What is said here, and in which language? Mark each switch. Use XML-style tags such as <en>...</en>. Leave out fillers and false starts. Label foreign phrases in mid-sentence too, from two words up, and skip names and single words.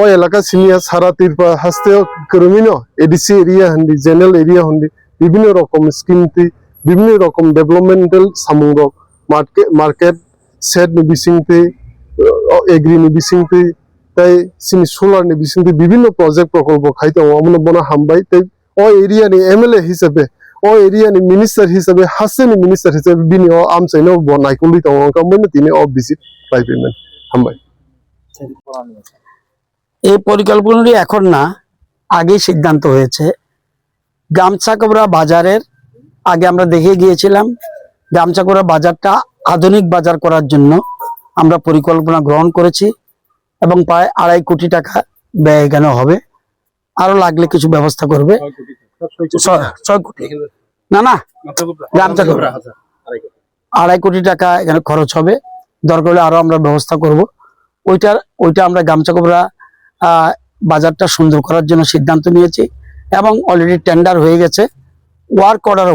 <trp>एलाका सिनिया सारा तिरपा हस्ते करमिनो</trp> <en>ADC area</en> <trp>हंदी</trp> <en>general area</en> <trp>हंदी</trp> <bn>বিভিন্ন রকম</bn> <trp>स्कीम ति</trp> <bn>বিভিন্ন রকম</bn> <trp>डेवलपमेंटल सामुंगो मार्केट सेट नि बिसिंति एग्री नि बिसिंति ताइ सिनि सोलार नि बिसिंति</trp> <bn>বিভিন্ন প্রজেক্ট প্রকল্প</bn> <trp>खायतो अमनो बना हामबाय ताइ ओ एरिया नि एमएलए हिसाबै ओ एरिया नि मिनिस्टर हिसाबै हासेनि मिनिस्टर हिसाबै बिनि ओ आमचाइनो बनायखौलि तंका मोन तिनि ओ विजिट पाइपेमेन्ट हामबाय</trp> <bn>এই পরিকল্পনাটি এখন না আগে সিদ্ধান্ত হয়েছে গামছাকোবরা বাজারের আগে আমরা দেখে গিয়েছিলাম গামছাকোবরা বাজারটা আধুনিক বাজার করার জন্য আমরা পরিকল্পনা গ্রহণ করেছি এবং প্রায় 2.5 কোটি টাকা ব্যয় এখানে হবে আরো লাগলে কিছু ব্যবস্থা করবে 6 কোটি না গামছাকোবরা 2.5 কোটি টাকা এখানে খরচ হবে দরকার হলে আরো আমরা ব্যবস্থা করব ওইটা আমরা গামছাকোবরা বাজারটা সুন্দর করার জন্য সিদ্ধান্ত নিয়েছি এবং অলরেডি টেন্ডার হয়ে গেছে ওয়ার্ক অর্ডারও</bn>